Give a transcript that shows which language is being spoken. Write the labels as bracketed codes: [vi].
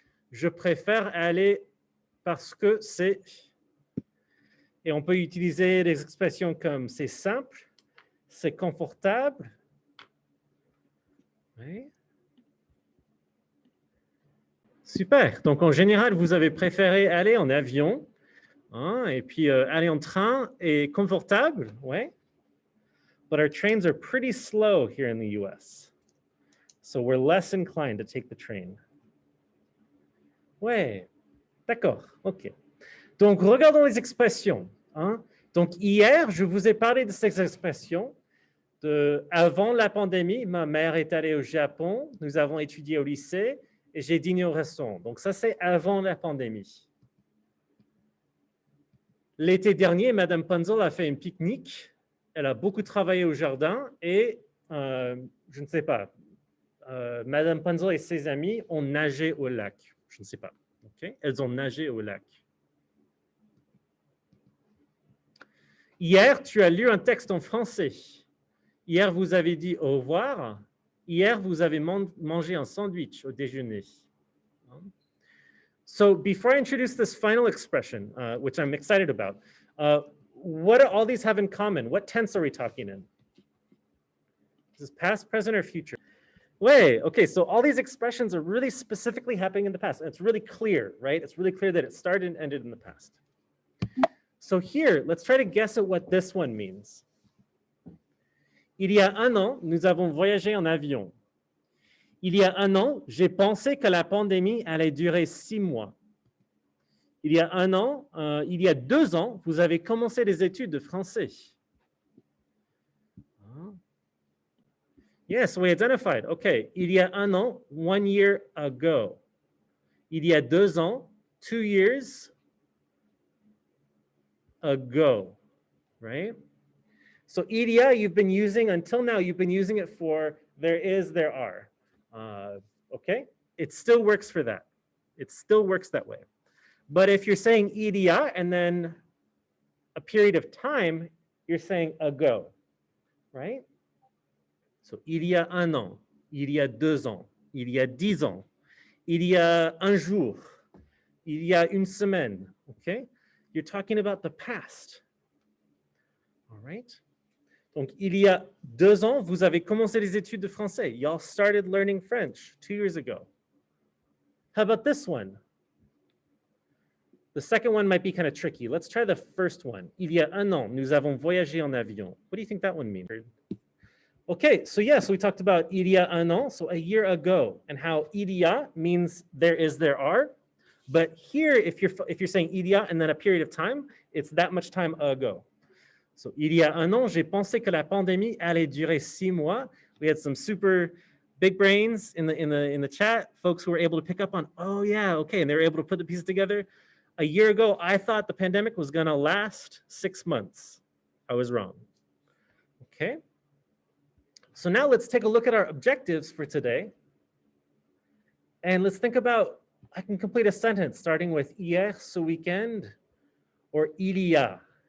[fr] Je préfère aller parce que c'est... Et on peut utiliser des expressions comme c'est simple, c'est confortable. Oui. Super. Donc, en général, vous avez préféré aller en avion, et puis aller en train est confortable, ouais. [en] But our trains are pretty slow here in the US. So we're less inclined to take the train. [fr] Ouais, d'accord, ok. Donc, regardons les expressions. Donc, hier, je vous ai parlé de ces expressions. Avant la pandémie, ma mère est allée au Japon, nous avons étudié au lycée et j'ai dîné au restaurant. Donc, ça, c'est avant la pandémie. L'été dernier, Madame Punzel a fait un pique-nique. Elle a beaucoup travaillé au jardin et, je ne sais pas, Madame Punzel et ses amis ont nagé au lac. Je ne sais pas. Okay? Elles ont nagé au lac. Hier, tu as lu un texte en français. Hier, vous avez dit au revoir. Hier, vous avez mangé un sandwich au déjeuner. [en] So before I introduce this final expression, which I'm excited about, what do all these have in common? What tense are we talking in? Is this past, present, or future? Wait, okay, so all these expressions are really specifically happening in the past. And it's really clear, right? It's really clear that it started and ended in the past. So here, let's try to guess at what this one means. [fr] Il y a un an, nous avons voyagé en avion. Il y a un an, j'ai pensé que la pandémie allait durer 6 mois. Il y a un an, il y a 2 ans, vous avez commencé les études de français. [en] Yes, we identified. Okay, [fr] il y a un an, [en] 1 year ago. [fr] Il y a 2 ans, [en] 2 years ago, right? So [fr] il y a, [en] you've been using, until now, you've been using it for there is, there are. Okay, it still works for that. It still works that way. But if you're saying [fr] il y a [en] and then a period of time, you're saying ago, right? So [fr] il y a un an, il y a 2 ans, il y a 10 ans, il y a un jour, il y a une semaine, [en] okay? You're talking about the past, all right? [fr] Donc, il y a 2 ans, vous avez commencé les études de français. [en] Y'all started learning French 2 years ago. How about this one? The second one might be kind of tricky. Let's try the first one. [fr] Il y a un an, nous avons voyagé en avion. [en] What do you think that one means? Okay, so yeah, so we talked about [fr] il y a un an, [en] so a year ago, and how [fr] il y a [en] means there is, there are. But here, if you're saying [fr] il y a [en] and then a period of time, it's that much time ago. [fr] So, il y a un an, j'ai pensé que la pandémie allait durer 6 mois. [en] We had some super big brains in the chat, folks who were able to pick up on, oh yeah, okay, and they were able to put the pieces together. A year ago, I thought the pandemic was going to last 6 months. I was wrong. Okay. So now let's take a look at our objectives for today. And let's think about, I can complete a sentence starting with [fr] hier, ce weekend, [en] or [fr] il y a.